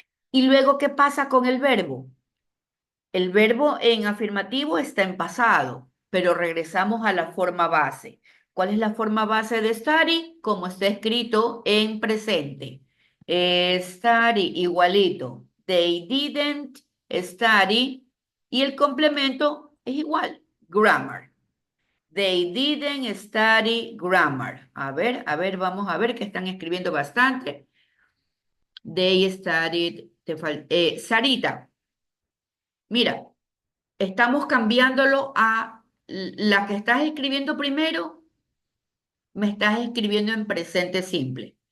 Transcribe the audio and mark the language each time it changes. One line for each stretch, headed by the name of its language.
Spanish: Y luego, ¿qué pasa con el verbo? El verbo en afirmativo está en pasado, pero regresamos a la forma base. ¿Cuál es la forma base de study? Como está escrito en presente.
English: Study
Spanish: igualito.
English: They didn't study.
Spanish: Y el complemento es igual.
English: Grammar. They didn't study grammar.
Spanish: A ver, vamos a ver que están escribiendo bastante.
English: They studied,
Spanish: Sarita, mira, estamos cambiándolo a la que estás escribiendo primero, me estás escribiendo en presente simple.